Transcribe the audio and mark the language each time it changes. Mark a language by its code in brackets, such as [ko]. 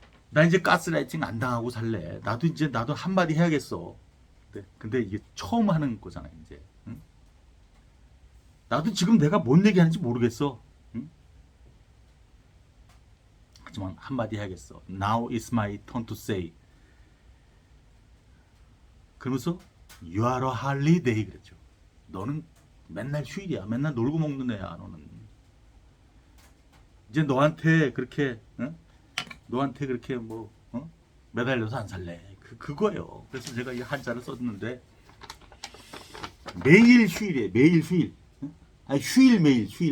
[ko] 나 이제 가스라이팅 안 당하고 살래. 나도 한마디 해야겠어. 근데 이게 처음 하는 거잖아 이제. 응? 나도 지금 내가 뭔 얘기하는지 모르겠어. 응? 하지만 한마디 해야겠어. [en] Now is my turn to say. [ko] 그러면서 [en] You are a holiday [ko] 그랬죠. 너는 맨날 휴일이야. 맨날 놀고 먹는 애야. 너는 이제 너한테 그렇게 너한테 그렇게 뭐 매달려서 안 살래. 그거예요. 그래서 제가 이 한자를 썼는데 매일 휴일이에요. 매일 휴일. 아니 휴일 매일.